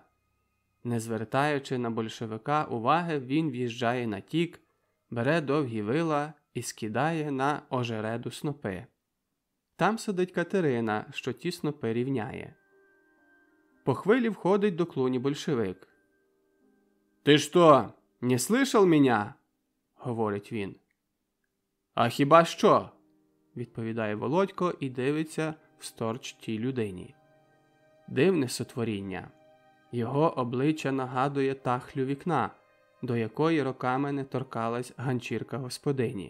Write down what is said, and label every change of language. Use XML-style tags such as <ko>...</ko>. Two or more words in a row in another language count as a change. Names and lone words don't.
<uk>Не звертаючи на большевика уваги, він в'їжджає натік, бере довгі вила і скидає на ожереду снопи. Там сидить Катерина, що ті снопи рівняє. По хвилі входить до клуні большевик. «Ти що,</uk> <ru>не слышал меня?»</ru> <uk>– говорить він. «А хіба що?» – відповідає Володько і дивиться всторч тій людині. Дивне сотворіння. Його обличчя нагадує тахлю вікна, до якої роками не торкалась ганчірка господині.</uk>